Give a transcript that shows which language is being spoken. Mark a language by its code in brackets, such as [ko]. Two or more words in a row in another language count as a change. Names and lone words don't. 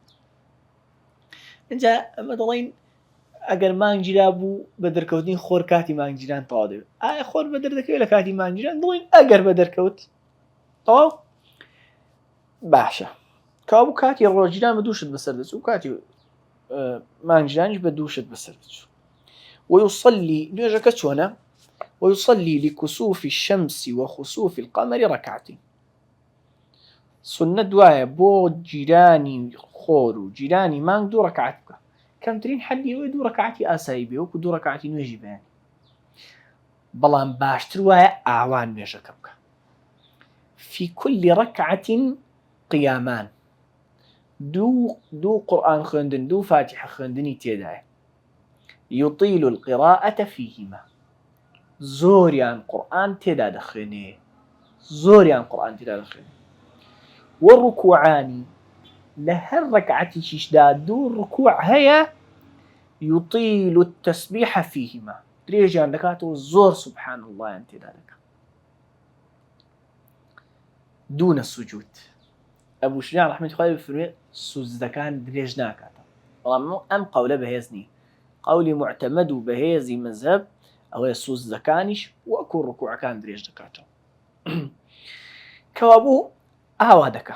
[ckb] اینجا ئەمە دەڵێن ئەگەر مانگگیرا بوو بە دەرکەوتنی خۆر کاتی مانگگیران تەواو دەبێت. ئایا خۆر بە دەردەکەوێت لە کاتی مانگگیران؟ دڵێن ئەگەر بە دەرکەوت تەواو باشە. کابوو کاتی ڕۆژگیران بە دووشت بەسەر دەچوو و کاتی مانگگیرانیش بە دووشت بەسەر دەچوو. ويصلي نوێژەکە چۆنە؟ [ar] ويصلي لكسوف الشمس وخسوف القمر ركعتين. [ckb] سنة دوایە بۆ جیرانی خۆر و جیرانی مانگ 2 ڕەکعەت بکە. کەمترین حەدی ئەوەیە 2 ڕەکعەتی ئاسایی بێ، وەکو 2 ڕەکعەتی نوێژی بەیانی. بەڵام باشتر وایە ئاوان نوێژەکە بکە. [ar] في كل ركعة قيامان، [ckb] دوو قورئان خوێندن، دوو فاتحە خوێندنی تێدایە. [ar] يطيل القراءة فيهما، [ckb] زۆریان قورئان تێدا دەخوێنێ، زۆریان قورئان تێدا دەخوێنێ. [ar] والركوعان، [ckb] لهر ركعتيشدا 2 ركوع هيا [ar] يطيل التسبيح فيهما، [ckb] درێژیان دەکاتەوە زۆر [ar] سبحان الله [ckb] یان تێدا دەکات. [ar] دون السجود. [ckb] ئەبوو شجاع ڕەحمەتی خوای بفرمێ سوزدەکان درێژ ناکاتەوە، بەڵام ئەم قەولە بەهێز نی. قەولی معتەمەد و بەهێزی مەذهب ئەوەیە سوزدەکانیش وەکو ڕکوعەکان درێژ دەکاتەوە. کەوابوو ئاوا دەکا.